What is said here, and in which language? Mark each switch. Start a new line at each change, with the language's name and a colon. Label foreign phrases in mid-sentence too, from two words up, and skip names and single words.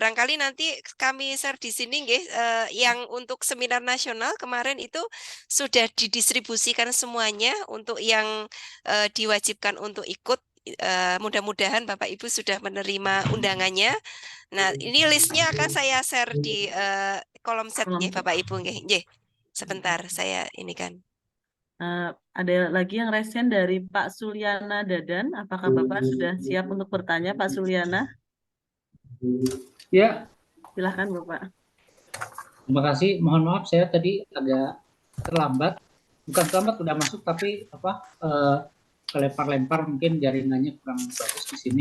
Indonesian: barangkali nanti kami share di sini nggih, yang untuk seminar nasional kemarin itu sudah didistribusikan semuanya untuk yang diwajibkan untuk ikut mudah-mudahan Bapak Ibu sudah menerima undangannya. Nah, ini listnya akan saya share di kolom chat nggih, Bapak Ibu nggih. Nggih. Sebentar, saya ini kan. Ada lagi yang resen dari Pak Suliana Dadan. Apakah Bapak sudah siap untuk bertanya, Pak Suliana? Ya, Silahkan Bapak. terima kasih. Mohon maaf saya tadi agak terlambat. Bukan terlambat, udah masuk tapi kelempar-lempar mungkin jaringannya kurang bagus di sini.